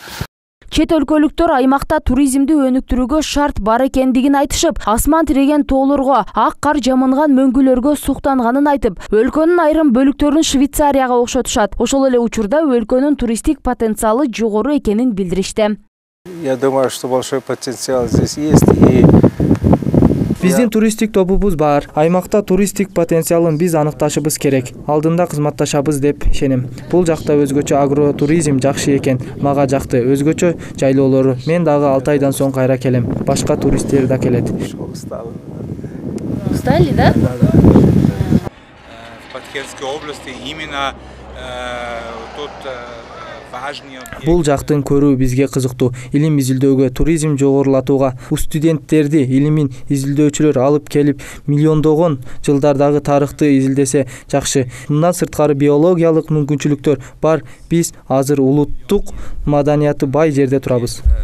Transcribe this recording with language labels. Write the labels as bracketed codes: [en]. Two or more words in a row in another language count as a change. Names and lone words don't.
[ky] Чет өлкөлүктөр аймакта туризмди өнүктүрүүгө шарт бар экендигин айтышып, асман тиреген тоолорго, ак кар жамынган мөңгүлөргө суктанганын айтып, өлкөнүн айрым бөлүктөрүн Швейцарияга окшотушат. Ошол эле учурда өлкөнүн туристтик потенциалы жогору экенин билдиришти. [ru] Я думаю, что большой потенциал здесь есть. [ky] И биздин туристтик тобубуз бар. Аймакта туристтик потенциалын биз аныкташыбыз керек. Алдында кызматташабыз деп ишенем. Бул жакта өзгөчө агротуризм жакшы экен. Мага жакты. Өзгөчө жайлоолору. Мен дагы 6 айдан соң кайра келем. Башка туристтер да келет. [ru] Устали, да? В Подхерской области именно тут [ky] Бул жактын көрүү бизге кызыктуу. Илим изилдөөгө, туризм жогорулатууга, студенттерди, илимин изилдөөчүлөр алып келип, миллиондогон жылдардагы тарыхты изилдесе жакшы. Мындан сырткары биологиялык мүмкүнчүлүктөр бар. Биз азыр улуттук маданияты бай жерде турабыз.